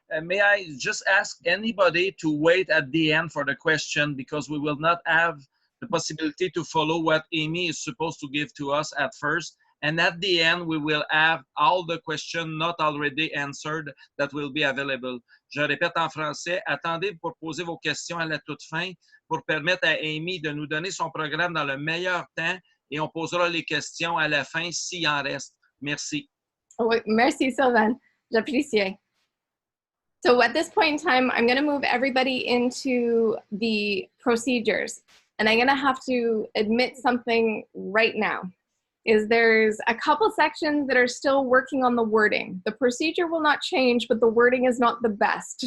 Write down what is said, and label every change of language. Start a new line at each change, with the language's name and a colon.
English: May I just ask anybody to wait at the end for the question, because we will not have the possibility to follow what Amy is supposed to give to us at first. And at the end, we will have all the questions not already answered that will be available.
French: Je répète en français, attendez pour poser vos questions à la toute fin pour permettre à Amy de nous donner son programme dans le meilleur temps et on posera les questions à la fin s'il en reste. Merci. Oh, merci, Sylvain. J'apprécie.
English: So at this point in time, I'm going to move everybody into the procedures. And I'm going to have to admit something right now. There's a couple sections that are still working on the wording. The procedure will not change, but the wording is not the best.